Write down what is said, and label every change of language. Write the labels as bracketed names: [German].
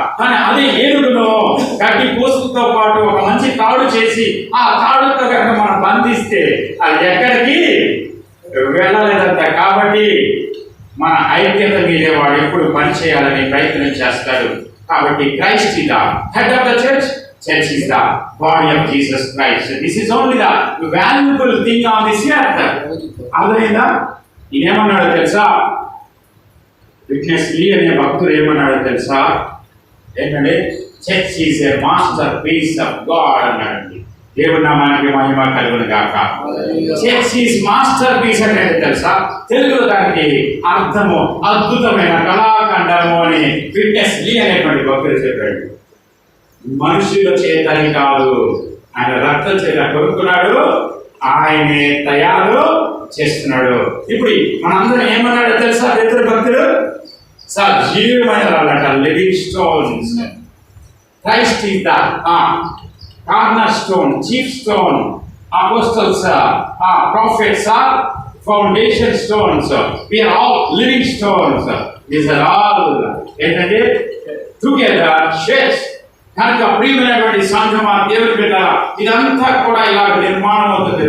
[Telugu] కానీ అదే ఏనుగును గడ్డి పూసుతో పాటు ఒక మంచి తాడు చేసి ఆ తాడుతో కనుక మనం బంధిస్తే అది ఎక్కడికి వెళ్ళలేదంట. కాబట్టి మన ఐక్యత మీదే వాడు ఎప్పుడు పని చేయాలని ప్రయత్నం చేస్తాడు. [English] కాబట్టి Christ is the head of the church. Church is the body of Jesus Christ. This is only the valuable thing on this earth. [Telugu] అర్థమైందా? ఇదేమన్నాడు తెలుసా? విట్నెస్ లీ అనే భక్తుడు ఏమన్నాడు తెలుసా? ఏంటంటే [English] church is a masterpiece of God [Telugu] అన్నాడు. దేవుడి నామానికి మహిమ కలుగును గాక. [English] church is masterpiece [Telugu] అంటే తెలుసా? తెలుగులో దానికి అర్థము అద్భుతమైన కళాఖండము అని విట్నెస్ లీ అనేటువంటి భక్తుడు చెప్పాడు. మనుషుల చేతని కాదు, ఆయన రక్తం చేత కొనుక్కున్నాడు, ఆయనే తయారు చేస్తున్నాడు. ఇప్పుడు మనందరం ఏమన్నాడో తెలుసా? ఇద్దరు భక్తులు సజీవమైన వాళ్ళట, [English] Living stones. Christ is the cornerstone, chief stone. Apostles, prophets are foundation stones. We are all living stones. These are all [Telugu] ఏంటంటే [English] together church. [Telugu] కనుక ప్రియమైనటువంటి సంఘమా, దేవుని బిడ్డలారా, ఇదంతా కూడా ఇలా నిర్మాణం అవుతుంది.